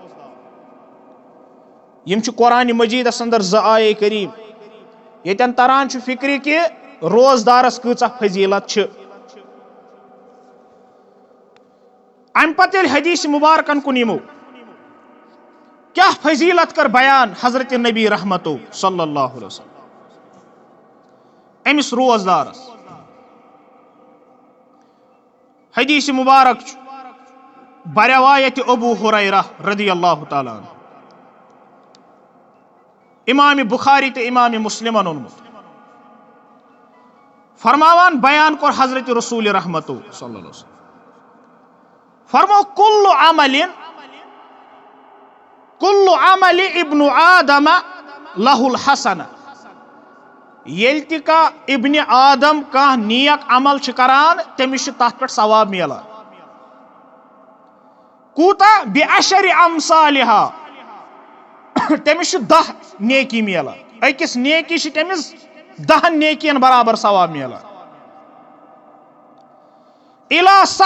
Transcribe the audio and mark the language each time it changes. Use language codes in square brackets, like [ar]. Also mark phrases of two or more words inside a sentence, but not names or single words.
[ks] یِم چھِ قرآنِ مجیدس اندر زٕ آیے کریم ییٚتٮ۪ن تران چھُ فکرِ کہِ روزدارس کۭژاہ فضیلت چھِ امہِ پتہٕ ییٚلہِ حدیث مبارکن کُن یِمو کیاہ فضیلت کر بیان حضرت نبی رحمتو [ar] صلی اللہ علیہ وسلم [ks] أمِس روزدارس حدیث مبارک چھُ بروایت ابو ہریرہ [ar] رضی اللہ تعالیٰ عنہ [ks] امام بخاری تہٕ امام مسلمن اوٚنمُت فرماوان بیان کوٚر حضرت رسول رحمتو [ar] صلی اللہ علیہ وسلم [ks] فرمو [ar] کل عمل ابن آدم لہ الحسنہ [ks] ییٚلہِ تہِ کانٛہہ ابنِ آدم کانٛہہ نیک عمل چھُ کران تٔمِس چھُ تتھ پٮ۪ٹھ ثواب مِلان کوٗتاہ [ar] بعشر امثالہا [ks] تٔمِس چھُ 10 نیکی مِلان أکِس نیکی چھِ تٔمِس 10 نیکین برابر ثواب مِلان [ar] الی